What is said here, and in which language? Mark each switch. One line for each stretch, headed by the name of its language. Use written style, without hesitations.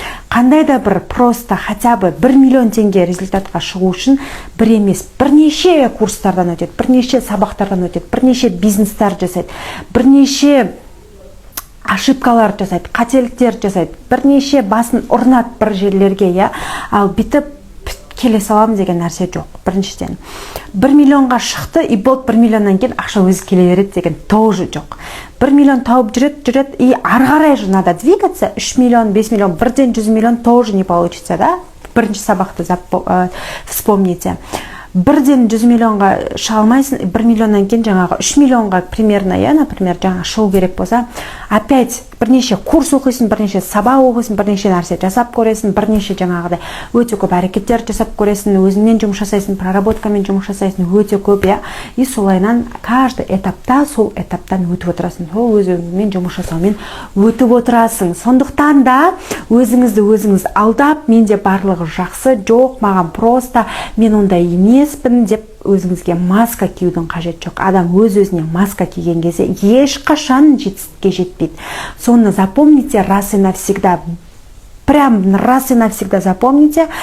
Kazakh: Қандай да бір
Russian: просто хотя бы
Kazakh: 1 миллион теңге результатқа шығу үшін бір емес, бірнеше курстардан өтеді, бірнеше сабақтардан өтеді, бірнеше бизнестер жасайды, бірнеше ошибкалар жасайды, қателіктер жасайды, бірнеше басын ұрнат бір жерлерге, я, ал бітіп келе салам деген нәрсе жоқ. Біріншіден 1 миллионға шықты, и болды 1 миллионнан кейін ақша өзі келе береді деген тоже жоқ. 1 миллион тауып жүреді, и ары қарай
Russian: же надо двигаться.
Kazakh: 3 миллион, 5 миллион, бірден 100 миллион
Russian: тоже не получится, да?
Kazakh: Бірінші сабақты вспомните. Бірден 100 миллионға шыға алмайсың, 1 миллионнан кейін жаңағы 3 миллионға примерно, я, например, жаңа шығу керек болса, опять бірнеше курс оқисың, бірнеше сабақ оқисың, бірнеше нәрсе жасап көресің, бірнеше жаңағыдай өте көп әрекеттер жасап көресің, өзіңмен жұмыс жасайсың, проработкамен жұмыс жасайсың, өте көп, я. И солайнан каждый этапта сол этаптан өтіп отырасың. Сол өзіңмен жұмыс жасаумен өтіп отырасың. Сондықтан да өзіңіз алдап, менде барлығы жақсы, жоқ, маған просто мен ондай емеспін деп өзіңізге маска киюдің қажет жоқ. Адам өз-өзіне маска киген кезде ешқашан жетістікке жетпейді. Соны
Russian: запомните раз и навсегда. Прям раз и навсегда запомните.